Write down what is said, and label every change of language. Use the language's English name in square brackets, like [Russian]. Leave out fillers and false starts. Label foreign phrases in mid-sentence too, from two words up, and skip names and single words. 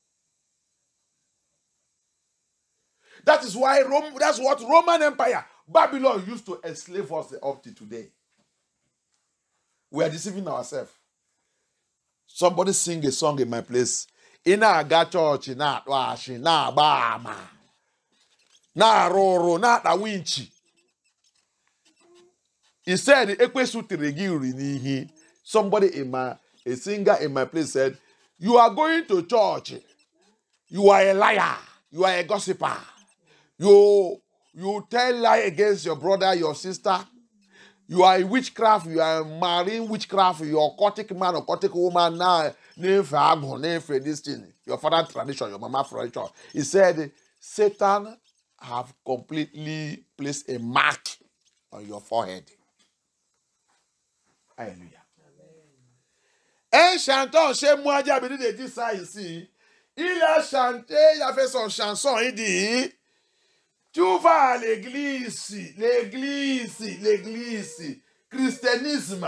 [English] That is why that's what Roman Empire, Babylon used to enslave us up to today. We are deceiving ourselves. Somebody sing a song in my place. Ina aga church na washi na bama na roro na da winchi. He said, somebody a singer in my place said, you are going to church. You are a liar. You are a gossiper. You tell lie against your brother, your sister. You are a witchcraft. You are a marine witchcraft. You are a occultic man, occultic woman. Now, this thing. Your father's tradition, your mama's tradition. He said, Satan have completely placed a mark on your forehead. [French] Alléluia. Un chanteur chez moi, Diabidi de dit ça ici. Il a chanté, il a fait son chanson, il dit, tu vas à l'église, christianisme.